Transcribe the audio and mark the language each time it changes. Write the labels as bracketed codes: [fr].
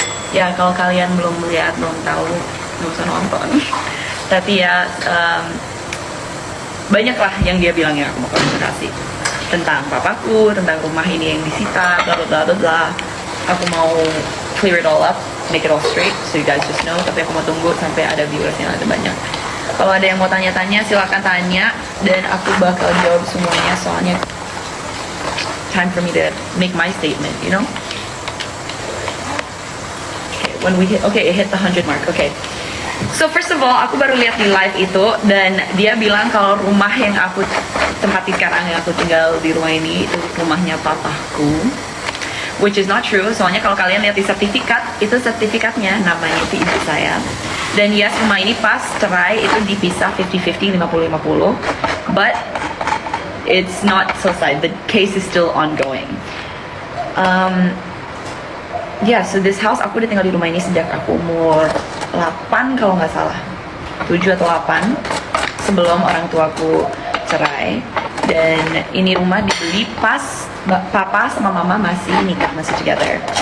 [id] Ya kalau kalian belum melihat, belum tahu, nggak usah nonton. Tapi ya banyak lah yang dia bilang yang aku mau klarifikasi tentang papaku, tentang rumah ini yang disita, bla bla bla bla bla. Aku mau [en] clear it all up, make it all straight, so you guys just know. [id] Tapi aku mau tunggu sampai ada viewers yang ada banyak. Kalau ada yang mau tanya-tanya, silakan tanya dan aku bakal jawab semuanya. Soalnya [en] time for me to make my statement, you know. When we hit, okay, it hit the 100 mark. Okay. So first of all, [id] aku baru lihat di live itu dan dia bilang kalau rumah yang aku tempati sekarang, yang aku tinggal di rumah ini itu rumahnya papaku, [en] which is not true. [id] Soalnya kalau kalian lihat di sertifikat, itu sertifikatnya namanya itu ibu saya. Dan [en] yes, [id] rumah ini pas cerai itu dipisah 50-50, 50-50. [en] But it's not [id] selesai. [en] The case is still ongoing. Yeah, so this house [id] aku udah tinggal di rumah ini sejak aku umur 8 kalau nggak salah, 7 atau 8 sebelum orang tuaku cerai. Dan ini rumah dibeli pas papa sama mama masih nikah, masih [en] together.